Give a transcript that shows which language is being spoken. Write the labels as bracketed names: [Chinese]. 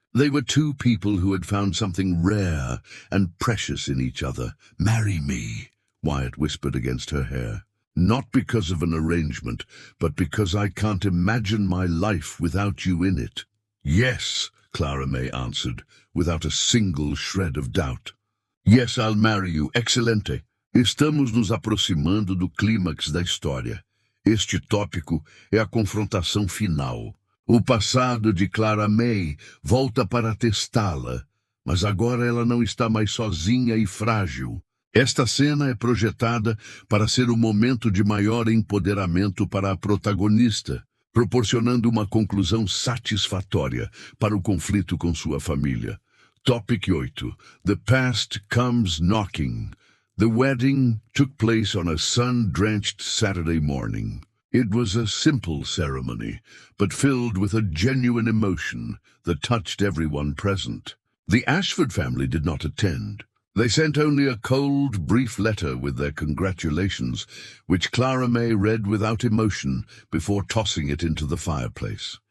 [English] They were two people who had found something rare and precious in each other. Marry me, Wyatt whispered against her hair. Not because of an arrangement, but because I can't imagine my life without you in it. Yes, Clara Mae answered, without a single shred of doubt. Yes, I'll marry you. [Portuguese] Excelente. Estamos nos aproximando do clímax da história. Este tópico é a confrontação final. O passado de Clara Mae volta para testá-la, mas agora ela não está mais sozinha e frágil. Esta cena é projetada para ser um momento de maior empoderamento para a protagonista, proporcionando uma conclusão satisfatória para o conflito com sua família. [English] Topic 8. The past comes knocking. The wedding took place on a sun-drenched Saturday morning. It was a simple ceremony, but filled with a genuine emotion that touched everyone present. The Ashford family did not attend. They sent only a cold, brief letter with their congratulations, which Clara Mae read without emotion before tossing it into the fireplace.